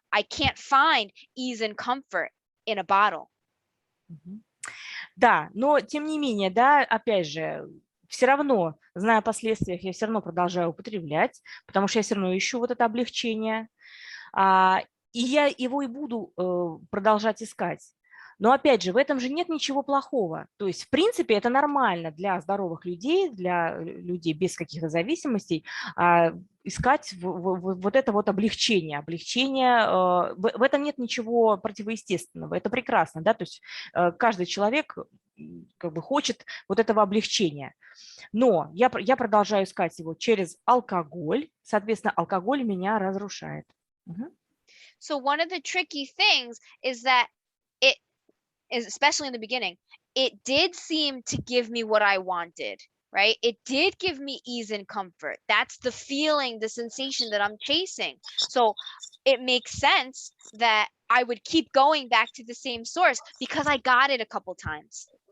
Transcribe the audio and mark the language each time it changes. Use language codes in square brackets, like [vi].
[en] I can't find ease and comfort in a bottle. Мгм. [ru] Да, но тем не менее, да, опять же, все равно, зная о последствиях, я все равно продолжаю употреблять, потому что я все равно ищу вот это облегчение. А, и я его и буду продолжать искать. Но опять же, в этом же нет ничего плохого. То есть, в принципе, это нормально для здоровых людей, для людей без каких-то зависимостей, искать вот это вот облегчение. В этом нет ничего противоестественного. Это прекрасно, да, то есть каждый человек как бы хочет вот этого облегчения. Но я продолжаю искать его через алкоголь. Соответственно, алкоголь меня разрушает. Мгм. [en] So one of the tricky things is that it is, especially in the beginning, it did seem to give me what I wanted, right? It did give me ease and comfort. That's the feeling, the sensation that I'm chasing. So it makes sense that I would keep going back to the same source because I got it a couple times.